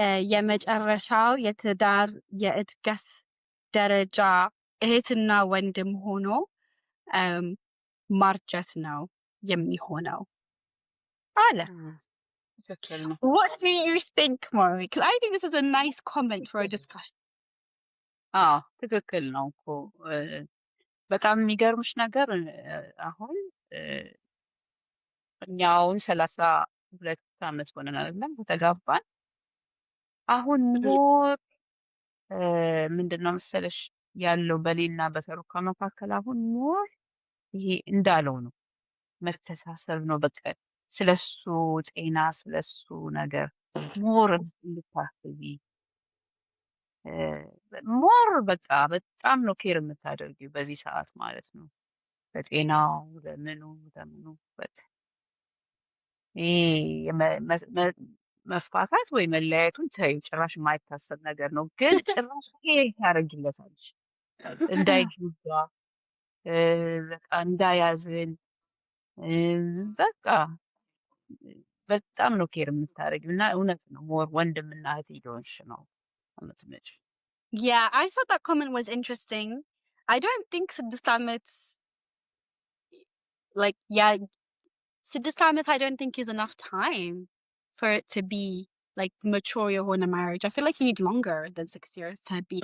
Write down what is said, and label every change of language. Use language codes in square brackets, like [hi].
[am] የመጨረሻው የትዳር የእድገት ደረጃ እህትና ወንድም ሆኖ ማርጀት ነው የሚሆነው አለ። ትክክል ነው። [en] What do you think, Mari? Because I think this is a nice comment for a discussion. [am] አዎ ትክክል ነው እኮ በጣም የሚገርምሽ ነገር አሁን እኛ አሁን 32 ዓመት ሆነን አይደለም ከተጋባን። አሁን ሞር ምንድነው መሰለሽ ያለው በሌልና በተሩካ መካከል አሁን ሞር ይሄ እንዳለው ነው፣ መተሳሰብ ነው። በቃ ስለሱ ጤና ስለሱ ነገር ሞር እንድታስቢ ሞር በቃ በጣም ነው ኬር የምታደርጊው በዚህ ሰዓት ማለት ነው። ለጤናው ለምኑ በቃ ይሄ መፋታት ወይ መለያየቱን ተይው፣ ጭራሽ የማይታሰብ ነገር ነው። ግን ጭራሽ ኬር ታደርጊለታለሽ እንዳይጎዳ በቃ እንዳያዝን በቃ በጣም ነው ኬር የምታደርጊው እና እውነት ነው ሞር ወንድምና እህት እየሆንሽ ነው የምትመጪው። [en] Yeah, I thought that comment was interesting. I don't think 6 ዓመት like yeah 6 ዓመት I don't think is enough time for it to be like mature የሆነ marriage. I feel like you need longer than 6 years to be.